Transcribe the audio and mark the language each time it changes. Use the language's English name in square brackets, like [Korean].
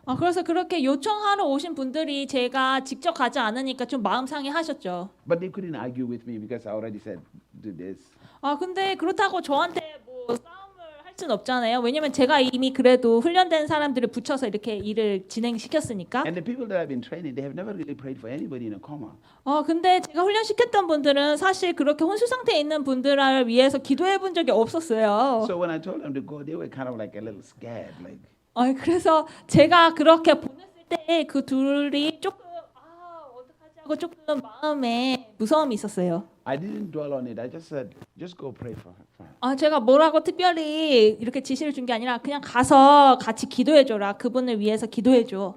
[Korean] 그래서 그렇게 요청하러 오신 분들이 제가 직접 가지 않으니까 좀 마음 상해하셨죠. [English] But they couldn't argue with me because I already said do this. [Korean] 근데 그렇다고 저한테 뭐 싸움을 할 수는 없잖아요. 왜냐면 제가 이미 그래도 훈련된 사람들을 붙여서 이렇게 일을 진행시켰으니까. [English] And the people that I've been training, they have never really prayed for anybody in a coma. [Korean] 근데 제가 훈련시켰던 분들은 사실 그렇게 혼수 상태에 있는 분들을 위해서 기도해 본 적이 없었어요. [English] So when I told them to go, they were kind of like a little scared, like. [Korean] 그래서 제가 그렇게 보냈을 때 그 둘이 조금 어떡하지 하고 조금 마음에 무서움이 있었어요. [English] I didn't dwell on it. I just said, just go pray for her. [Korean] 제가 뭐라고 특별히 이렇게 지시를 준 게 아니라 그냥 가서 같이 기도해 줘라. 그분을 위해서 기도해 줘.